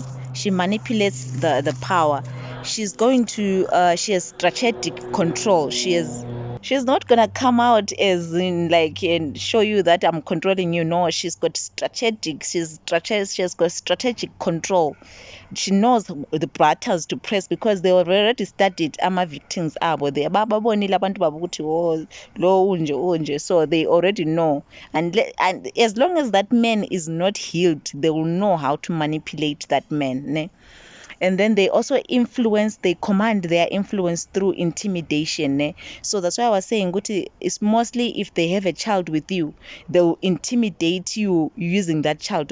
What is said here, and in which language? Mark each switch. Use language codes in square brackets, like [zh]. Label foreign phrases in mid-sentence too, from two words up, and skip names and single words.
[en] She manipulates the power. She's going to she has strategic control. She's not gonna come out as in like and show you that I'm controlling you. No, she's got strategic. She has got strategic control. She knows the buttons to press because they already studied victims abo. [nd] They bababonile abantu babo ukuthi lo unje, [en] so they already know. And as long as that man is not healed, they will know how to manipulate that man. Ne? And then they also they command their influence through intimidation. Ne? So that's why I was saying, it's mostly if they have a child with you, they'll intimidate you using that child.